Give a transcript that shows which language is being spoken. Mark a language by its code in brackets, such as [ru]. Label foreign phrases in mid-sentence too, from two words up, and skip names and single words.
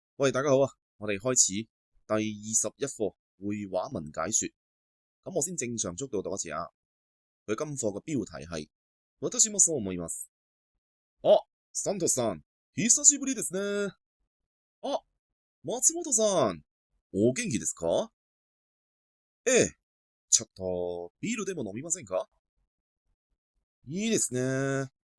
[yue] 喂，大家好啊！我哋開始第21課會話文解說。咁我先正常速度讀一次啊。佢今課嘅標題係 [ja] 私もそう思います。あ、サントスさん、久しぶりですね。あ、松本さん、お元気ですか？ええ、ちょっとビールでも飲みませんか？いいですね。